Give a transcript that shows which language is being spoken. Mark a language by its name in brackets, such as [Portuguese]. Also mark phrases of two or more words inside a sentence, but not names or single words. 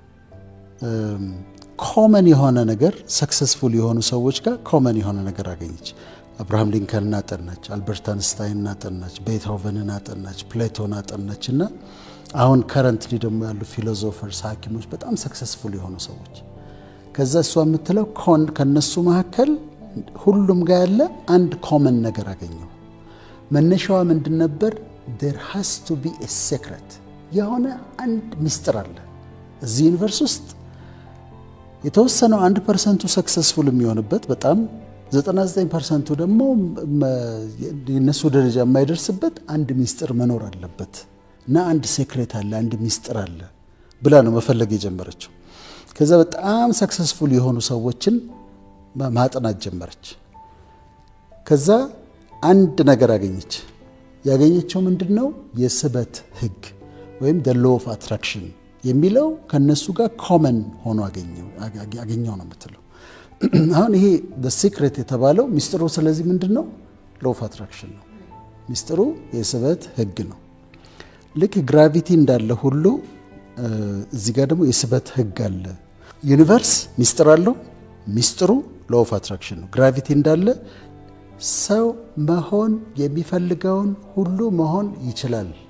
[Amharic] ኮመን የሆነ ነገር ሰክሰስፉል የሆኑ ሰዎች ጋር ኮመን የሆነ ነገር አገኘች። አብርሃም ሊንከንን አጠናች፣ አልበርት አንስታይንን አጠናች፣ ቤትሆቨንን አጠናች፣ ፕሌቶን አጠናች እና አሁን ከረንትሊ ደግሞ ያሉ ፊሎዞፈርስ፣ ሐኪሞች በጣም ሰክሰስፉል የሆኑ ሰዎች። ከዛ እሷ የምትለው ከነሱ መካከል ሁሉም ጋር ያለ አንድ ኮመን ነገር አገኘው። መነሻዋ ምንድን ነበር? [English] there has to be a secret፣ [Amharic] የሆነ አንድ ሚስጥር አለ እዚህ ዩኒቨርስ ውስጥ። የተወሰነው 1% ሰክሰስፉል የሚሆንበት፣ በጣም 99% ደግሞ የነሱ ደረጃ የማይደርስበት አንድ ሚስጥር መኖር አለበት እና አንድ ሴክሬት አለ፣ አንድ ሚስጥር አለ ብላ ነው መፈለግ የጀመረችው። ከዛ በጣም ሰክሰስፉል የሆኑ ሰዎችን ማጥናት ጀመረች። ከዛ አንድ ነገር አገኘች። ያገኘችው ምንድነው? የስበት ህግ ወይም [English] the law of attraction [Amharic] የሚለው ከነሱ ጋር ኮመን ሆኖ አገኘው ነው የምትለው። አሁን ይሄ [English] the secret [Amharic] የተባለው ሚስጥሩ ስለዚህ ምንድነው? [English] law of attraction [Amharic] ነው። ሚስጥሩ የስበት ህግ ነው። ልክ ግራቪቲ እንዳለ ሁሉ እዚህ ጋር ደግሞ የስበት ህግ አለ። ዩኒቨርስ ሚስጥር አለው። ሚስጥሩ [English] law of attraction [Amharic] ነው። ግራቪቲ እንዳለ ሰው መሆን የሚፈልገውን ሁሉ መሆን ይችላል።